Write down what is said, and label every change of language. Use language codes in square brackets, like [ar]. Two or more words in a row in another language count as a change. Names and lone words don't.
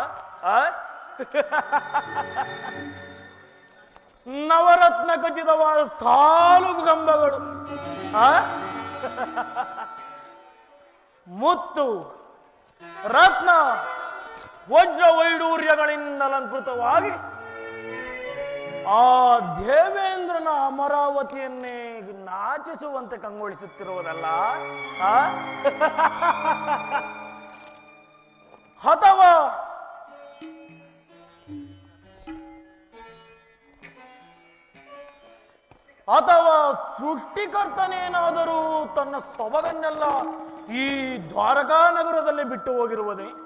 [kn] ನವರತ್ನ ಖಚಿತವಾದ ಸಾಲು ಗಂಬಗಳು, ಮುತ್ತು ರತ್ನ ವಜ್ರ ವೈಡೂರ್ಯಗಳಿಂದಲಂಕೃತವಾಗಿ ಆ ದೇವೇಂದ್ರನ ಅಮರಾವತಿಯನ್ನೇ ನಾಚಿಸುವಂತೆ ಕಂಗೊಳಿಸುತ್ತಿರುವುದಲ್ಲ ಅಥವಾ ಅಥವಾ ಸೃಷ್ಟಿಕರ್ತನೇನಾದರೂ ತನ್ನ ಸೊಬಗನ್ನೆಲ್ಲ ಈ ದ್ವಾರಕಾ ನಗರದಲ್ಲಿ ಬಿಟ್ಟು ಹೋಗಿರುವುದೇ?